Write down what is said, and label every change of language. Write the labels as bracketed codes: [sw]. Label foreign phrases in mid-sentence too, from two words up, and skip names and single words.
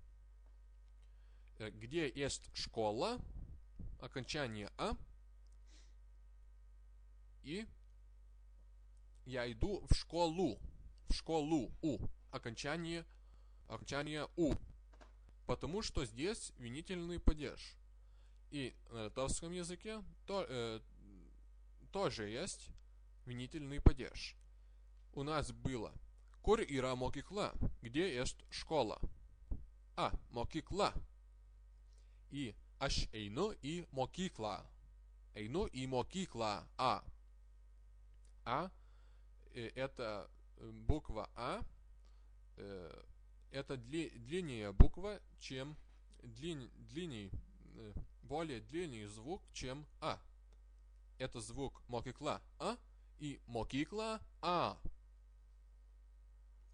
[ru] Где есть школа, окончание а, и я иду в школу, у, окончание у, потому что здесь винительный падеж. И на литовском языке тоже есть винительный падеж. У нас было [lt] Kur yra mokykla? [ru] Где есть школа? А, mokykla. [lt] И aš einu į mokyklą. Einu į mokyklą. [ru] А. Это буква А. Это длиннее буква, чем более длинный звук, чем А. Это звук мокикла А и мокикла А.